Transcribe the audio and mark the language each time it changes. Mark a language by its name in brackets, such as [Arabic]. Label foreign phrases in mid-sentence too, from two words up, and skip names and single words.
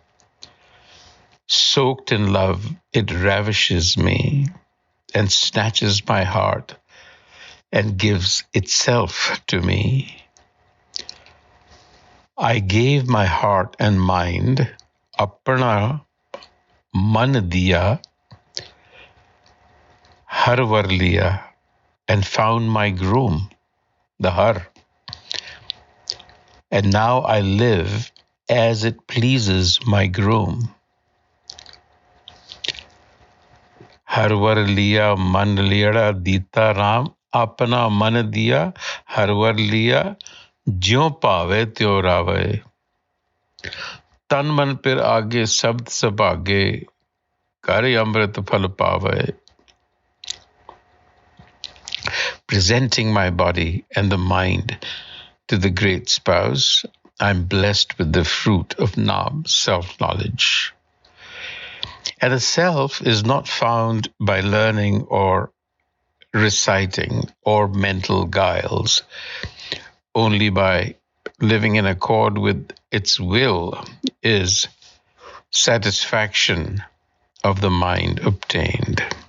[English] Soaked in love, it ravishes me and snatches my heart and gives itself to me. I gave my heart and mind, [Punjabi] ਆਪਣਾ ਮਨੁ ਦੀਆ ਹਰਿ ਵਰੁ ਲੀਆ, [English] and found my groom, the har. And now I live as it pleases my groom. [Punjabi] ਹਰਿ ਵਰੁ ਲੀਆ ਮਨ ਲਿਆਦਾ ਦਿਤਾ ਰਾਮ, ਆਪਣਾ ਮਨੁ ਦੀਆ ਹਰਿ ਵਰੁ ਲੀਆ, ਜਿਉ ਭਾਵੇ ਤਿਉ ਰਾਵੇ ਤਨ ਮਨ ਪਿਰ ਆਗੇ ਸ਼ਬਦ ਸੁਭਾਗੇ ਘਰ ਅੰਮ੍ਰਿਤ ਫਲ ਪਾਵੇ. [English] Presenting my body and the mind to the great spouse, I'm blessed with the fruit of Nam, self-knowledge. And a self is not found by learning or reciting or mental guiles, only by living in accord with its will is satisfaction of the mind obtained.